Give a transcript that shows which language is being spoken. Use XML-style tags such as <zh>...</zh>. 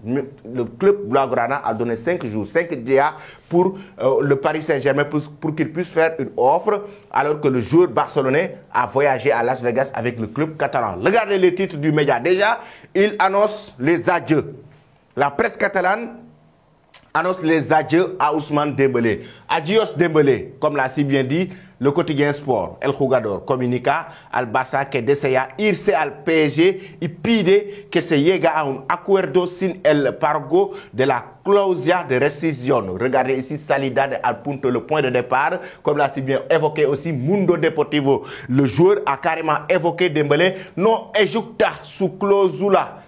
<fr>Le club Blaugrana a donné 5 jours, 5 dias pour le Paris Saint-Germain pour qu'il puisse faire une offre alors que le joueur barcelonais a voyagé à Las Vegas avec le club catalan. Regardez les titres du média. Déjà, il annonce les adieux. La presse catalane annonce les adieux à Ousmane Dembélé. Adios Dembélé, comme l'a si bien dit le quotidien Sport.</fr> <es>El Jugador comunica al Barça que desea irse al PSG y pide que se llegue a un acuerdo sin el pago de la cláusula de rescisión.</es> <fr>Regardez ici</fr> <es>salida al punto,</es> <fr>le point de départ, comme l'a si bien évoqué aussi Mundo Deportivo. Le joueur a carrément évoqué Dembélé</fr> <es>non ejucta su cláusula.</es>